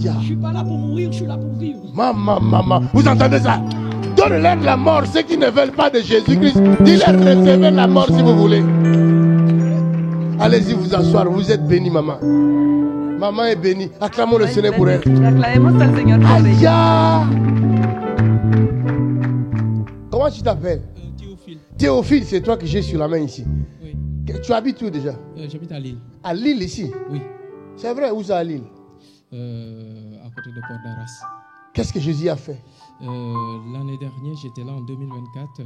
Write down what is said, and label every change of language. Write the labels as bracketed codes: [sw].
[fr] Je ne suis pas là pour mourir, je suis là pour vivre. Maman. Vous entendez ça? Donne-leur la mort, ceux qui ne veulent pas de Jésus-Christ. Dis-leur, recevez la mort si vous voulez. Allez-y vous asseoir, vous êtes bénis, maman. Maman est bénie. Acclamons le Seigneur pour elle. [es] Aclamemos al Señor por ella. [fr] Aïe! Comment tu t'appelles? Théophile, c'est toi que j'ai sur la main ici. Oui, Tu habites où déjà? j'habite à Lille. À Lille ici. Oui, C'est vrai, où ça à Lille? à côté de Port d'Arras. Qu'est-ce que Jésus a fait? L'année dernière, j'étais là en 2024